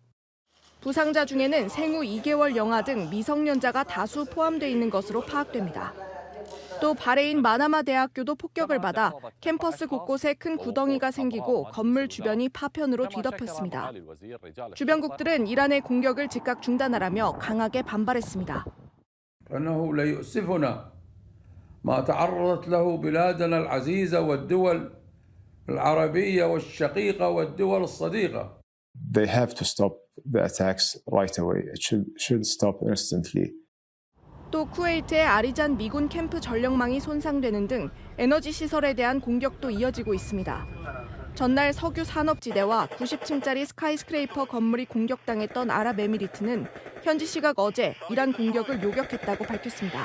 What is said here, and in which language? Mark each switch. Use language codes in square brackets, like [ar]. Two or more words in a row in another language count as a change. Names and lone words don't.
[ko] 부상자 중에는 생후 2개월 영아 등 미성년자가 다수 포함돼 있는 것으로 파악됩니다. 또 바레인 마나마 대학교도 폭격을 받아 캠퍼스 곳곳에 큰 구덩이가 생기고 건물 주변이 파편으로 뒤덮였습니다. 주변국들은 이란의 공격을 즉각 중단하라며 강하게 반발했습니다. [ar] فإنه لا يؤسفنا ما تعرضت له بلادنا العزيزة والدول العربية والشقيقة والدول الصديقة. [en] They have to stop the attacks right away. It should stop instantly. [ko] 또 쿠웨이트의 아리잔 미군 캠프 전력망이 손상되는 등 에너지 시설에 대한 공격도 이어지고 있습니다. 전날 석유 산업지대와 90층짜리 스카이스크레이퍼 건물이 공격당했던 아랍에미리트는 현지 시각 어제 이란 공격을 요격했다고 밝혔습니다.